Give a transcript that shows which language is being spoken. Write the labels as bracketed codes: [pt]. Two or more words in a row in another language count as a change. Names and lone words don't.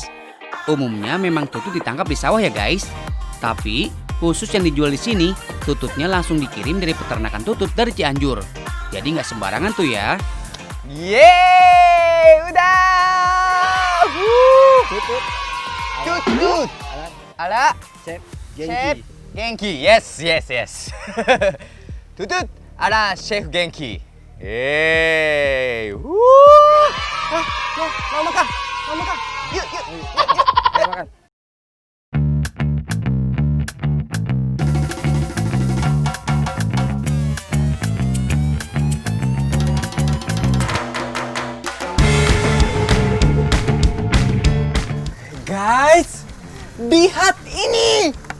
[id] Umumnya memang tutut ditangkap di sawah ya guys. Tapi khusus yang dijual di sini, tututnya langsung dikirim dari peternakan tutut dari Cianjur. Jadi nggak sembarangan tuh ya. Yeay, udah. Tutut. Ala. Chef Chef Genki. Genki. Yes. Tutut ala Chef Genki. Yeay. Mau makan. Mau makan? Yuk, yuk. Ayo makan. Guys, lihat ini.